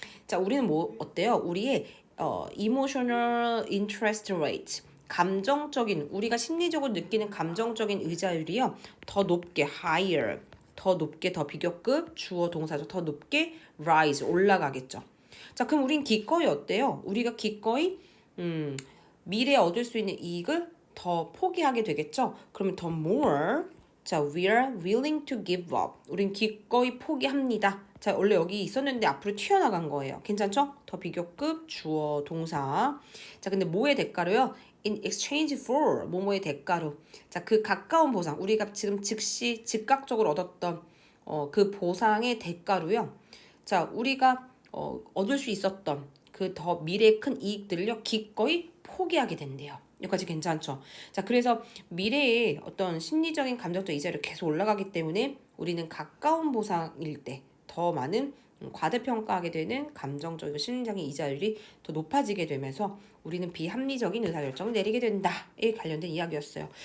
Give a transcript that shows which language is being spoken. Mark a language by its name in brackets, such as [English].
[Korean] 자, 우리는 뭐 어때요? 우리의 emotional interest rate, 감정적인 우리가 심리적으로 느끼는 감정적인 의자율이요. 더 높게 higher, 더 높게 더 비교급 주어 동사죠. 더 높게 rise 올라가겠죠. 자, 그럼 우린 기꺼이 어때요? 우리가 기꺼이 미래에 얻을 수 있는 이익을 더 포기하게 되겠죠? 그러면 더 more. 자, [English] we're willing to give up. [Korean] 우린 기꺼이 포기합니다. 자, 원래 여기 있었는데 앞으로 튀어나간 거예요. 괜찮죠? 더 비교급, 주어, 동사. 자, 근데 뭐의 대가로요? [English] In exchange for, [Korean] 뭐뭐의 대가로. 자, 그 가까운 보상. 우리가 지금 즉시, 즉각적으로 얻었던 그 보상의 대가로요. 자, 우리가 얻을 수 있었던 그 더 미래의 큰 이익들을요, 기꺼이 포기하게 된대요. 여기까지 괜찮죠? 자, 그래서 미래의 어떤 심리적인 감정적 이자율이 계속 올라가기 때문에 우리는 가까운 보상일 때 더 많은 과대평가하게 되는 감정적이고 심리적인 이자율이 더 높아지게 되면서 우리는 비합리적인 의사결정을 내리게 된다에 관련된 이야기였어요.